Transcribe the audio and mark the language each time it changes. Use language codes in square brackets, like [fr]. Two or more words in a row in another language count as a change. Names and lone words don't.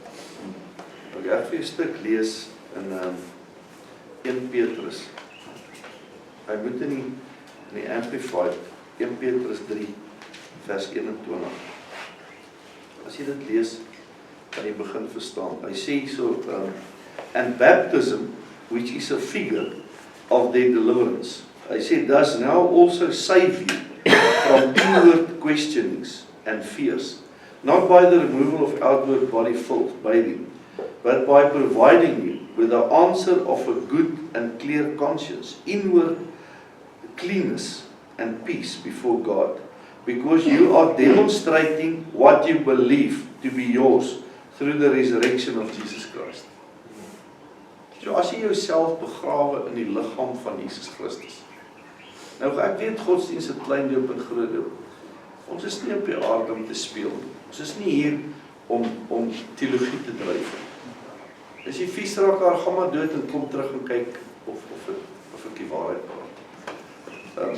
[af] Ek gaan vir 'n stuk lees in 1 Petrus. Hy moet in die Amplified 1 Petrus 3 vers 21. As jy dit lees, kan jy begin verstaan. Hy sê so, [en] and baptism, which is a figure of their deliverance. [af] Hy sê, [en] does now also save you from inward questionings and fears, not by the removal of outward body filth, bathing, but by providing you with the answer of a good and clear conscience, inward cleanness and peace before God, because you are demonstrating what you believe to be yours through the resurrection of Jesus Christ. [af] So as jy jouself begrawe in die liggaam van Jesus Christus. Nou ek weet godsdienst het klein doop en groot doop. Ons is nie op die aarde om te speel. Ons is nie hier om teologie te dryf. As jy vies raak haar, gaan maar dood en kom terug en kyk of ek die waarheid praat.